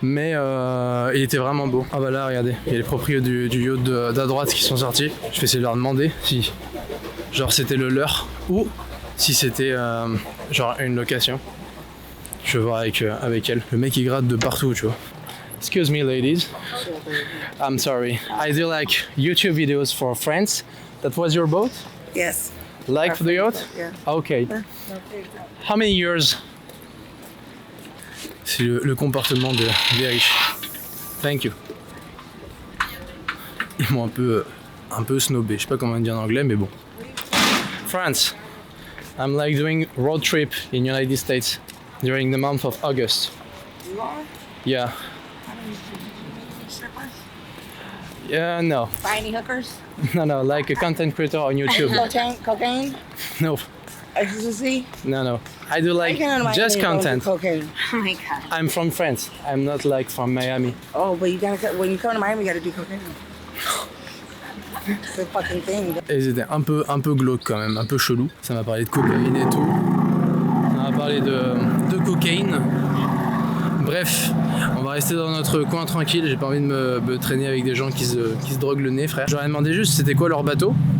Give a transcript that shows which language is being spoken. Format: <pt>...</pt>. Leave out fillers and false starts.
<fr>Mais il était vraiment beau. Ah bah là, regardez. Il y a les propriétaires du yacht d'à droite qui sont sortis. Je vais essayer de leur demander si genre c'était le leur ou si c'était genre une location. Je vais voir avec elle. Le mec il gratte de partout, tu vois.</fr> <en>Excuse me ladies. I'm sorry. I do like YouTube videos for friends. That was your boat? Yes. Like for the yacht? Yeah. Okay. How many years?</en> <fr>C'est le comportement des riches.</fr> <en>Thank you.</en> <fr>Ils m'ont un peu snobé. Je sais pas comment dire en anglais, mais bon.</fr> <en>France. I'm like doing road trip in United States during the month of August. You are? Yeah. Strippers? Yeah, no. Buy any hookers? No, like a content creator on YouTube. Cocaine? No, Ecstasy? no. I do like just content. Cocaine. Oh my god. I'm from France. I'm not like from Miami. Oh, but you gotta, when you come to Miami, you gotta do cocaine. It's a fucking thing.</en> <fr>Et c'était un peu glauque quand même, un peu chelou. Ça m'a parlé de cocaïne et tout. Ça m'a parlé de cocaïne. Bref, on va rester dans notre coin tranquille. J'ai pas envie de me traîner avec des gens qui se droguent le nez, frère. J'aurais demandé juste c'était quoi leur bateau.</fr>